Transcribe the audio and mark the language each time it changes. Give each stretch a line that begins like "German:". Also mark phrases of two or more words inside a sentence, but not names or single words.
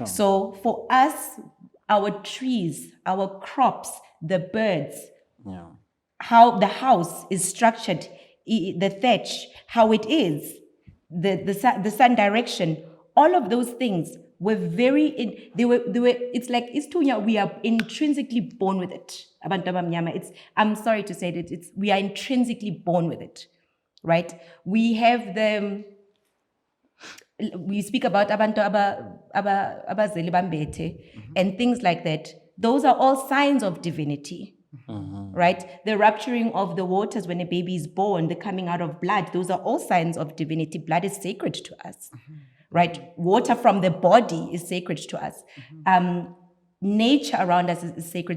English: So for us, our trees, our crops, the birds, Yeah. how the house is structured, the thatch, how it is, the sun direction, all of those things were it's like isithunywa, we are intrinsically born with it.
Zulu: Abantu abamnyama,
English: I'm sorry to say that we are intrinsically born with it, right? We have we speak about
Zulu: abantu abazali bambethe
English: and things like that. Those are all signs of divinity. Right? The rupturing of the waters when a baby is born, the coming out of blood, those are all signs of divinity. Blood is sacred to us, right? Water from the body is sacred to us. Nature around us is sacred.